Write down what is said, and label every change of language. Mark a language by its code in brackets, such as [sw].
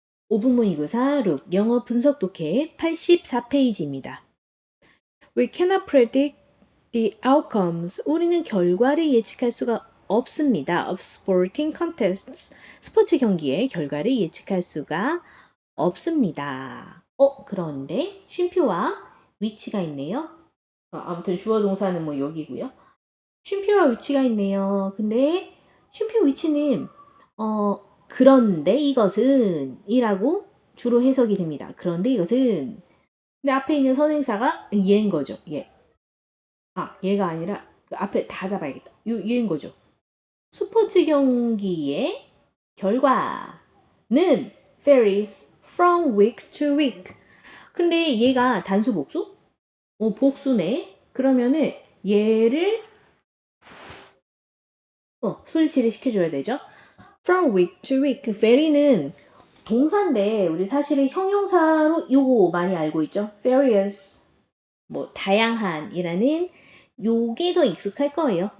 [ko] 5분모 이구사 룩 영어 분석 독해 84페이지입니다. [en] We cannot predict the outcomes. [ko] 우리는 결과를 예측할 수가 없습니다. [en] Of sporting contests. [ko] 스포츠 경기의 결과를 예측할 수가 없습니다. 그런데 쉼표와 위치가 있네요. 아무튼 주어 동사는 뭐 여기고요. 쉼표와 위치가 있네요. 근데 쉼표 위치는 그런데 이것은 이라고 주로 해석이 됩니다. 그런데 이것은 근데 앞에 있는 선행사가 얘인 거죠. 얘. 얘가 아니라 그 앞에 다 잡아야겠다. 얘인 거죠. 스포츠 경기의 결과는 [en] varies from week to week. [ko] 근데 얘가 단수 복수? 복수네. 그러면은 얘를 수일치를 시켜줘야 되죠. [en] From week to week. [ko] vary는 동사인데 우리 사실은 형용사로 요거 많이 알고 있죠. various 뭐 다양한이라는 요게 더 익숙할 거예요.